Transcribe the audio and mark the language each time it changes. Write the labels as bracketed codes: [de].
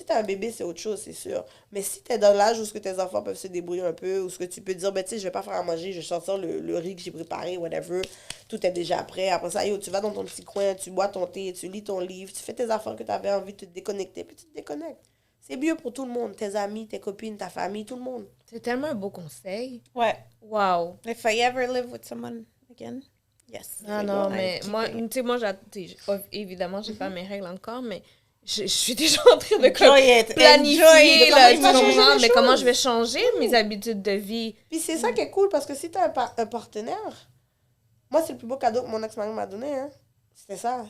[fr] Si tu as un bébé, c'est autre chose, c'est sûr. Mais si tu es dans l'âge où ce que tes enfants peuvent se débrouiller un peu, ou ce que tu peux dire, ben tu sais, je vais pas faire à manger, je vais sortir le riz que j'ai préparé, whatever, tout est déjà prêt. Après ça, tu vas dans ton petit coin, tu bois ton thé, tu lis ton livre, tu fais tes affaires que tu avais envie de te déconnecter, puis tu te déconnectes. C'est mieux pour tout le monde, tes amis, tes copines, ta famille, tout le monde. C'est tellement un beau conseil. Ouais. Wow. [en] If I ever live with someone again, yes. [fr] Ah non, mais moi, tu sais, évidemment, j'ai pas mes règles encore, mais je suis déjà en train de planifier mais comment je vais changer mes habitudes de vie. Puis c'est ça qui est cool, parce que si tu as un partenaire, moi, c'est le plus beau cadeau que mon ex-mari m'a donné, hein. C'était ça.